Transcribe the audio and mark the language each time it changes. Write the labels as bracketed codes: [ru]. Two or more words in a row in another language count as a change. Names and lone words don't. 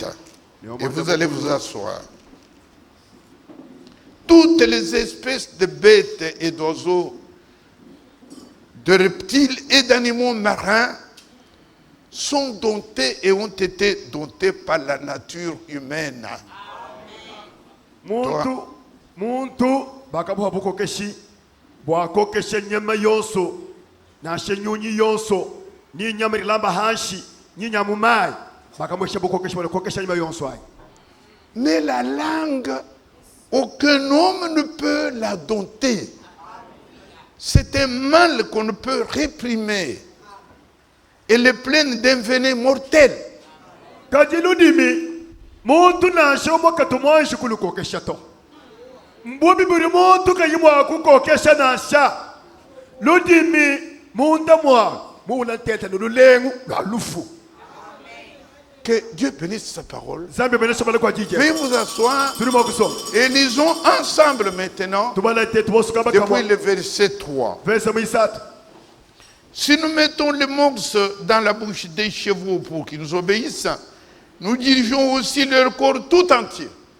[fr] Et vous allez vous asseoir. Toutes les espèces de bêtes et d'oiseaux, de reptiles et d'animaux marins sont domptés et ont été domptés par la nature humaine. [lu] Muntu bakabuha bukokeshi bwakokesha nyama yonso nashe nyunyi yonso ni nyama ilamba hanshi ni nyama mai bakamwesha bukokesha bwakokesha nyama yonso ai. [fr] Mais la langue, aucun homme ne peut la dompter. C'est un mal qu'on ne peut réprimer. Elle est pleine d'un venin mortel. [lu] Kajiludimi muntu nashe omokatumwanshi kulukokesha to. Mbobi buri muntu kayimwa kukokesha nasha. Ludimi munda mwa mula tete lulengu la lufu. [fr] Que Dieu bénisse sa parole. Veuillez vous asseoir et lisons ensemble maintenant depuis le verset 3. Si nous mettons les morses dans la bouche des chevaux pour qu'ils nous obéissent, nous dirigeons aussi leur corps tout entier.